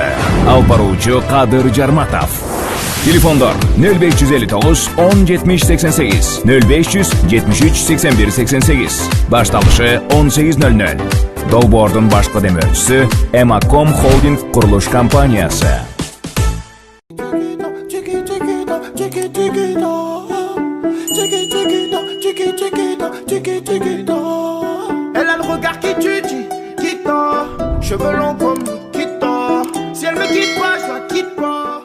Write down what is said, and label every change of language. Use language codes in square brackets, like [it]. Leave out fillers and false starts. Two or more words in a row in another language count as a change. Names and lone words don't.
[ky] Ал баруучу Кадыр Жарматов. Телефондор 0559 10 70 88, 0500 73 81 88. Башталышы 18:00. Долбоордун башкы демөөрчүсү Эмаком Холдинг курулуш компаниясы. [fr] Elle a le regard qui tue, qui tord. Cheveux longs comme Nikita. Si elle me quitte pas, je la quitte pas.